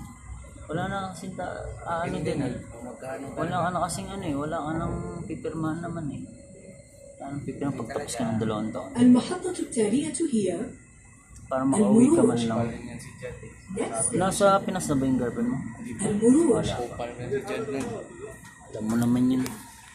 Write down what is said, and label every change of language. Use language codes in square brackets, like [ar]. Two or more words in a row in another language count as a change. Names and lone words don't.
[tl] Wala na kasing ano din eh. Wala ka na kasing ano eh. Wala ka nang pipirmahan naman eh. Wala nang pipirmahan pagtapos ka ng 2 taon. [ar] المحطة التالية هي [tl] Para makauwi ka man lang. next Nasa Pinas na ba yung girlfriend mo? المروج. Alam mo naman yun.